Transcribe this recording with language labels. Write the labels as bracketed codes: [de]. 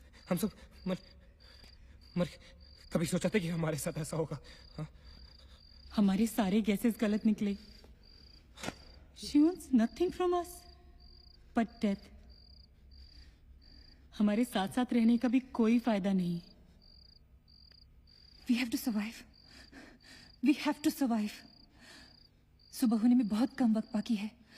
[hi] हम सब मर कभी सोचा था कि हमारे साथ ऐसा होगा? हाँ? हमारे सारे गैसेस गलत निकले। [en] She wants nothing from us but death. [hi] हमारे साथ साथ रहने का भी कोई फायदा नहीं। [en] We have to survive. We have to survive. [hi] सुबह होने में बहुत कम वक्त बाकी है।